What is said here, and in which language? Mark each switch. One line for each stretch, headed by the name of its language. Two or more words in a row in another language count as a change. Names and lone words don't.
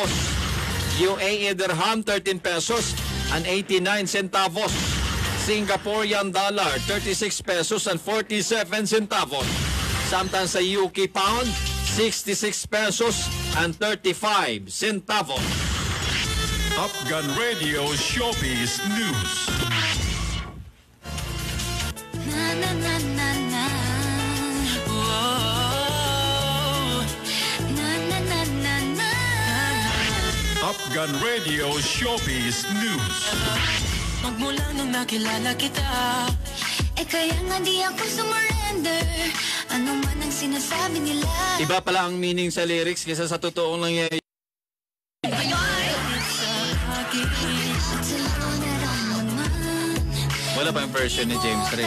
English: UAE dirham, 13 pesos and 89 centavos. Singaporean dollar, 36 pesos and 47 centavos.
Cebuano: Samtang sa UK pound, 66
English: pesos and
Cebuano: 35 centavos.
English: Top Gun Radio Showbiz News. Na na na na na. Whoa. Na na na na na. Top Gun Radio Showbiz News.
Filipino: Magmula nung nakilala kita, kaya nga di ako sumurrender. Ano man ang sinasabi nila. Iba pala ang meaning sa lyrics kaysa sa totoong nangyayari. Wala pa yung version ni James Reid.